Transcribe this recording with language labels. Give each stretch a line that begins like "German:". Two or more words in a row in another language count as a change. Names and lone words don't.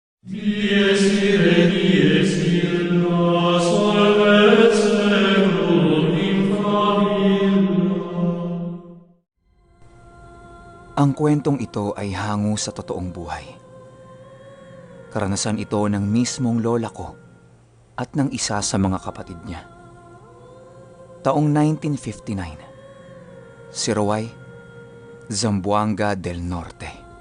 Latin: Dies ire, dies illa, solvet seclum in favilla.
Filipino: Ang kwentong ito ay hango sa totoong buhay. Karanasan ito ng mismong lola ko at ng isa sa mga kapatid niya. Taong 1959, Sirawai, Zamboanga del Norte.